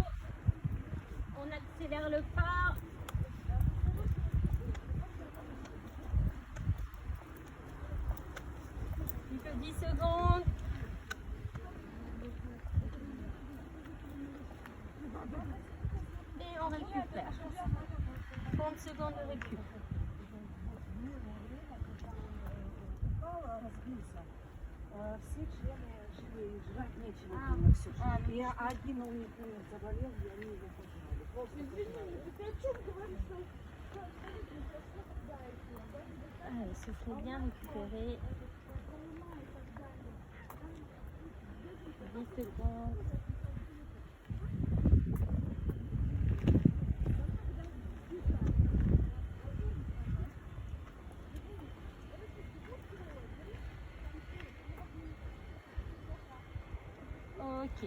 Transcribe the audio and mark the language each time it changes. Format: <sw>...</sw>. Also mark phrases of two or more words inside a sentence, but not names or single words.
<fr>On accélère le pas. Plus que 10 secondes. Et on récupère. 30 secondes de récup.</fr> <ru>Все члены жили, жрать нечего А, было все. а, ну, И один у них заболел, и они его пожрали. Просто пожрали.</ru> <fr>Allez, soufflez bien, récupérez. 10 secondes. Ok.</fr>